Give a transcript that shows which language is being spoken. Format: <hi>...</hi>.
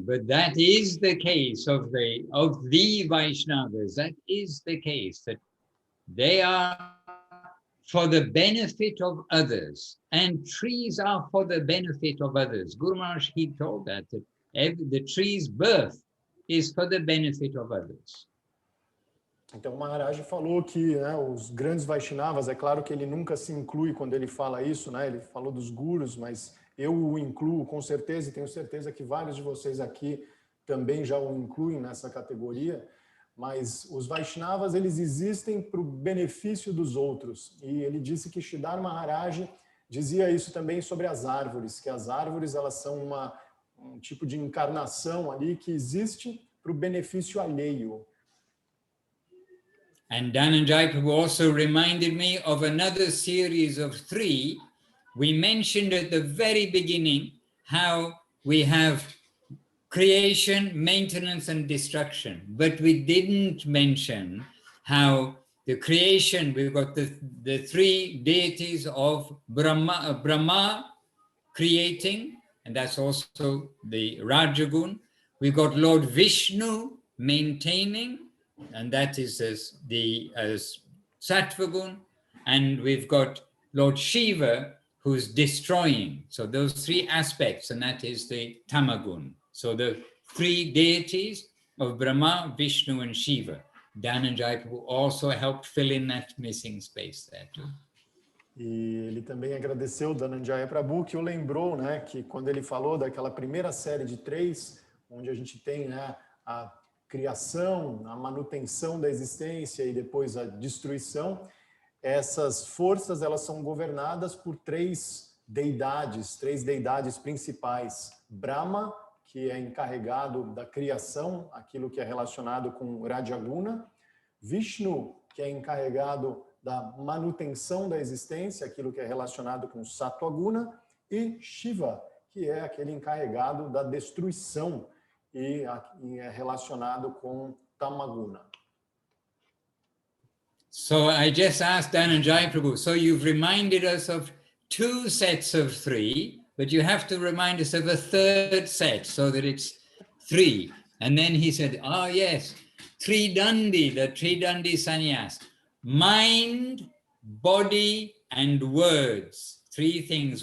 <en>But that is the case of the Vaishnavas. That is the case, that they are for the benefit of others, and trees are for the benefit of others. Guru Maharaj, he told that the tree's birth is for the benefit of others.</en> <pt>Então o Maharaj falou que, né, os grandes Vaishnavas, é claro que ele nunca se inclui quando ele fala isso, né, ele falou dos gurus, mas eu o incluo com certeza, e tenho certeza que vários de vocês aqui também já o incluem nessa categoria. Mas os Vaishnavas, eles existem para o benefício dos outros. E ele disse que Sridhar Maharaj dizia isso também sobre as árvores, que as árvores, elas são um tipo de encarnação ali que existe para o benefício alheio.</pt> <en>And Dhananjaya Prabhu also reminded me of another series of 3. We mentioned at the very beginning how we have creation, maintenance, and destruction. But we didn't mention how the creation, we've got the 3 deities of Brahma creating, and that's also the Rajagun. We've got Lord Vishnu maintaining, and that is as Sattva gun, and we've got Lord Shiva who's destroying. So those three aspects, and that is the Tamagun. So the three deities of Brahma, Vishnu, and Shiva. Dhananjaya Prabhu also helped fill in that missing space there too.</en> <pt>E ele também agradeceu o Dhananjaya Prabhu, que o lembrou, né, que quando ele falou daquela primeira série de 3, onde a gente tem, né, a criação, a manutenção da existência e depois a destruição, essas forças elas são governadas por três deidades principais. Brahma, que é encarregado da criação, aquilo que é relacionado com Rajaguna. Vishnu, que é encarregado da manutenção da existência, aquilo que é relacionado com Sattva-guna. E Shiva, que é aquele encarregado da destruição e é relacionado com Tamaguna.</pt> <en>So I just asked Dhananjaya Prabhu, so you've reminded us of 2 sets of 3, but you have to remind us of a third set so that it's 3. And then he said, oh yes, Tridandi, the Tridandi sannyas, mind, body, and words. 3 things.</en>